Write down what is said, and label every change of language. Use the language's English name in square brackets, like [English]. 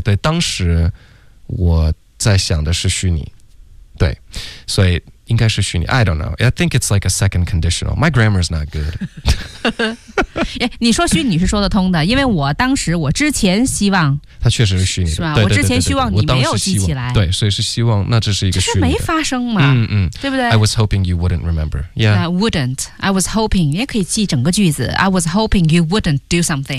[Chinese] 对，当时我在想的是虚拟，对，所以应该是虚拟。 [English] I don't know. I think it's like a second conditional. My grammar is not good. [Chinese] 你说虚拟是说得通的，因为我当时我之前希望它确实是虚拟的，是吧？对对对对对，我之前希望你没有记起来，对，所以是希望，那这是一个虚拟的，这是没发生嘛？对不对 [English] ？I was hoping you wouldn't remember. Yeah, wouldn't. I was hoping [Chinese] 也可以记整个句子。 [English] I was hoping you wouldn't do something.